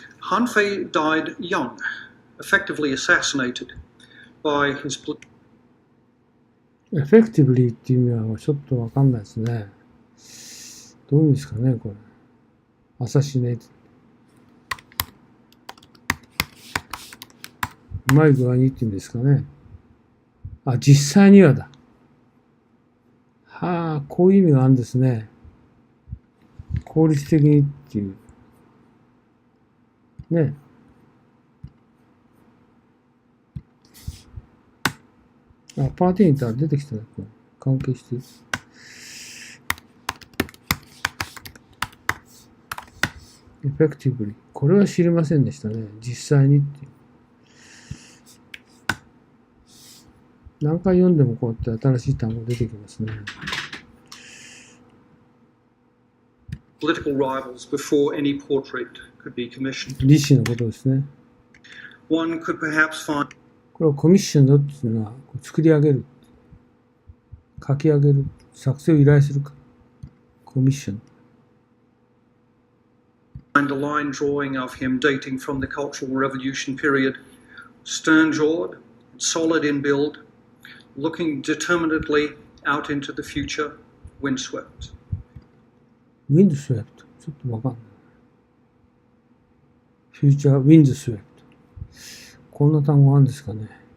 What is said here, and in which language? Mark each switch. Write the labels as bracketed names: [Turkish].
[English] Han Fei died young, effectively assassinated by his... [Japanese] Effectively っていう意味はちょっとわかんないですね。どういう意味ですかね、これ。 [English] Assassinated。 [Japanese] うまい具合にっていうんですかね。実際にはだ。はあ、こういう意味があるんですね。効率的にっていう。ね。パーティーにいたら出てきたね。関係してる。 [English] effectively。 [Japanese] これは知りませんでしたね。実際にっていう。何回読んでもこうやって新しい単語出てきますね。 [English] Political rivals before any portrait could be commissioned. [Japanese] 利子のことですね。 [English] One could perhaps find [Japanese] これをコミッションドっていうのは作り上げる、書き上げる、作成を依頼するか。コミッション。 [English] a line drawing of him dating from the Cultural Revolution period, stern-jawed, solid in build, looking determinedly out into the future, windswept. [Japanese] windswept ちょっとわかんない。 [English] future windswept [Japanese] こんな単語あるんですかね。